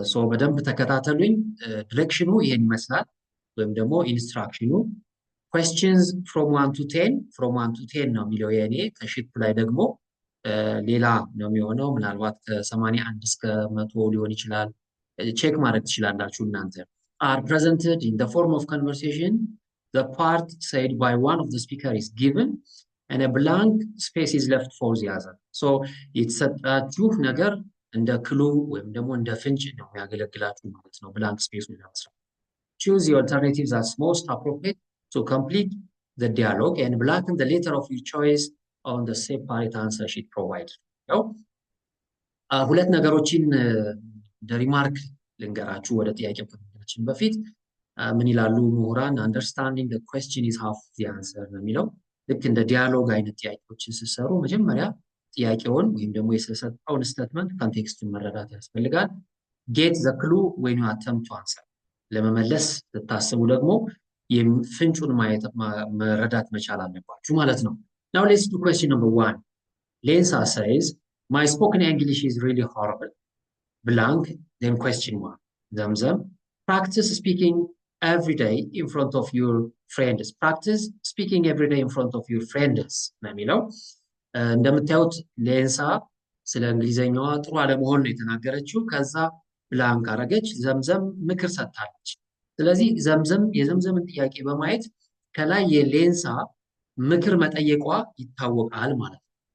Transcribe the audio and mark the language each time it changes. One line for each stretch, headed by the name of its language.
Amharic: በደንብ ተከታተሉኝ። ዲሬክሽኑ ይሄን ይመስላል፣ ወይም ደግሞ ኢንስትራክሽኑ
English: questions from 1 to 10
Amharic: from 1 to 10 ነው የሚለው የኔ። ከሺቱ ላይ ደግሞ ሌላ ነው የሚሆነው። ምናልባት ከ81 እስከ 100 ሊሆን ይችላል። ቼክ ማድረግ ትችላላችሁ እናንተ።
English: are presented in the form of conversation. The part said by one of the speaker is given and a blank space is left for the other. so
Amharic: የተሰጣችሁ ነገር እንደ ክሉ ወይም ደግሞ እንደ ፍንጭ ነው የሚያገለግላችሁ ማለት ነው። ብላንክ ስፔሱን ለመስራት
English: choose the alternatives as most appropriate to complete the dialogue and blacken the letter of your choice on the separate answer sheet provided.
Amharic: ያው ሁለት ነገሮችን እንደ ሪማርክ ልንገራችሁ ወደ ጥያቄው ከመሄዳችን በፊት። ምን ይላሉ ምሁራን?
English: understanding the question is half the answer
Amharic: ነው የሚለው። ልክ እንደ ዲያሎግ አይነት ጥያቄዎችን ስትሰሩ መጀመሪያ ጥያቄውን ወይም ደግሞ የተሰጠውን ስቴትመንት ኮንቴክስቱን መረዳት ያስፈልጋል።
English: get the clue when you attempt to answer።
Amharic: ለመመለስ ስታስቡ ደግሞ ፍንጩን መረዳት መቻል አለባችሁ ማለት ነው።
English: now let's do question number 1. Lensa says my spoken English is really horrible. blank then question mark. Zamzam, practice speaking every day in front of your friends. Practice speaking every day in front of your friends
Amharic: ነው የሚለው። እንደምታዩት ሌንሳ ስለ እንግሊዘኛዋ ጥሩ አለመሆን ነው የተናገረችው። ከዛ ብላንክ አረገች፣ ዘምዘም ምክር ሰጥታለች። ስለዚህ የዘምዘምን ጥያቄ በማየት ከላይ የሌንሳ ምክር መጠየቋ ይታወቃል ማለት ነው።